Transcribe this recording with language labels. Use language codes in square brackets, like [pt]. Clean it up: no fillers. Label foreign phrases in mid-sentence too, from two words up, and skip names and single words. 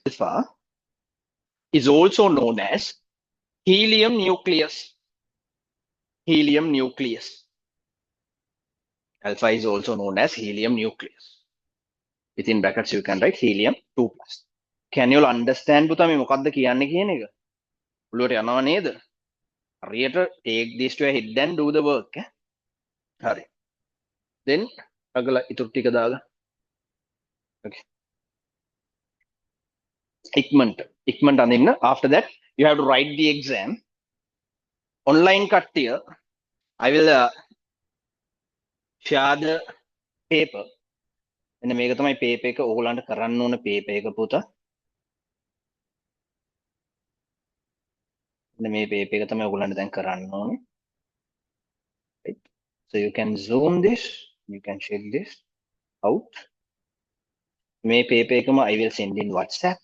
[en] Alpha is also known as helium nucleus. Helium nucleus. Alpha is also known as helium nucleus. Within brackets, you can write helium 2 plus. Can you understand [si] පුතා මේ මොකක්ද කියන්නේ කියන එක? ඔළුවට යනවා නේද? [en] හරියට take this to a head and do the work. [si] හරි. Then අගල ඉතුරු ටික දාලා. Okay. ඉක්මනට අඳින්න. [en] After that, you have to write the exam. Online කට්ටිය, I will share the paper. [si] එන්න මේක තමයි paper එක ඕගොල්ලන්ට කරන්න ඕන paper එක පුතා. එන්න මේ paper එක තමයි ඕගොල්ලන්ට දැන් කරන්න ඕනේ. [en] Right. So you can zoom this, you can check this out. මේ paper එකම I will send in WhatsApp.